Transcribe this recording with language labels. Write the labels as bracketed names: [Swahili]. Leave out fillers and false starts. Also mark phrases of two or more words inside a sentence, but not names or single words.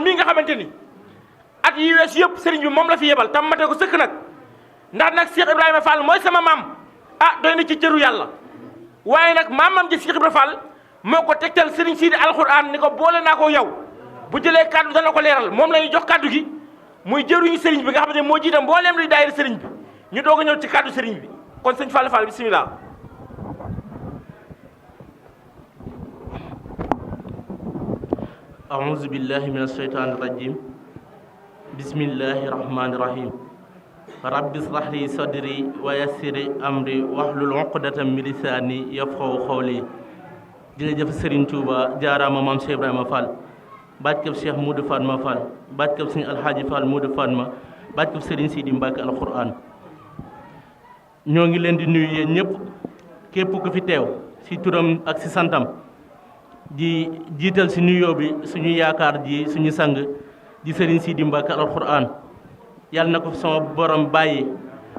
[Wolof] mii nga xamante ni at yi wees yëpp Serigne bi moom la fi yebal tam mate ko sëkk nag ndax nag Cheikh Ibrahima Fall mooy sama maam doy na ci cëru yàlla waaye nag maamam ji Cheikh Ibrahima Fall moo ko tegtal Serigne Sidi alxuraan ni ko boole naa ko yow bu jëlee kàddu dana ko leeral moom la ñuy jox kàddu gi muy jëruñu Serigne bi nga xam ne moo jiitam mbooleem luy daayira Serigne bi ñu doog a ñëw ci kàddu Serigne bi kon sëñ Fallou Fall bisimilah. [Arabic] أعوذ بالله من الشيطان الرجيم بسم الله الرحمن الرحيم رب اشرح لي صدري ويسر أمري واحلل عقدة من لساني يفقهوا [Wolof] قولي jërëjëf Serigne Touba jaaraama maam Cheikh Ibrahima Fall bàkkab Cheikh Modou Fatma Fall bàkkab Serigne Alhaji Fall Modou Fatma bàkkab Serigne Sidi Mbacke alxuraan ñoo ngi leen di nuyu yéen ñëpp képp ku fi teew ci turam ak ci santam di jiital ci nuyoo bi suñu yaakaar ji suñu sang di Serigne Sidi Mbacke alxuraan yàlla na ko sama borom bàyyi